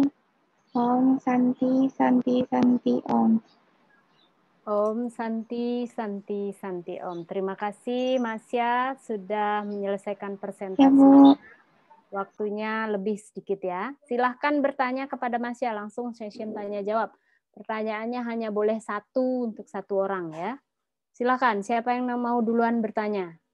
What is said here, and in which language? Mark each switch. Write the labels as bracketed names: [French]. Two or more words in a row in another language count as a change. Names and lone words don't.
[Sanskrit] Om Santi Santi Santi Om. Om Santi Santi Santi Om. [Indonesian] Terima kasih Masya sudah menyelesaikan presentasi. Ya, Bu. Waktunya lebih sedikit ya. Silahkan bertanya kepada Masya, langsung session tanya jawab. Pertanyaannya hanya boleh satu untuk satu orang ya. Silahkan, siapa yang mau duluan bertanya?